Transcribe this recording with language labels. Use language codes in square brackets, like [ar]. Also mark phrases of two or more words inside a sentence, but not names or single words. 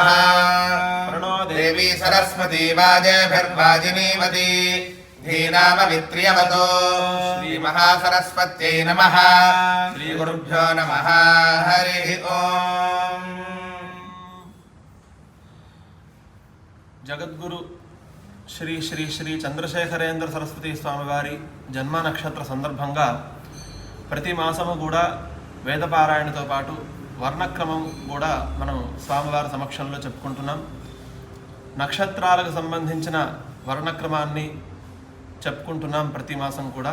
[sa] प्रणो देवी सरस्वती वाजेभिर्वाजिनीवती धीनामवित्र्यवतो श्रीमहासरस्वत्यै नमः। श्रीगुरुभ्यो नमः। हरिः ओम्। [te] जगद्गुरु శ్రీ శ్రీ శ్రీ చంద్రశేఖరేంద్ర సరస్వతి స్వామివారి జన్మ నక్షత్ర సందర్భంగా ప్రతి మాసము కూడా వేదపారాయణతో పాటు వర్ణక్రమం కూడా మనం స్వామివారి సమక్షంలో చెప్పుకుంటున్నాం. నక్షత్రాలకు సంబంధించిన వర్ణక్రమాన్ని చెప్పుకుంటున్నాం ప్రతి మాసం కూడా.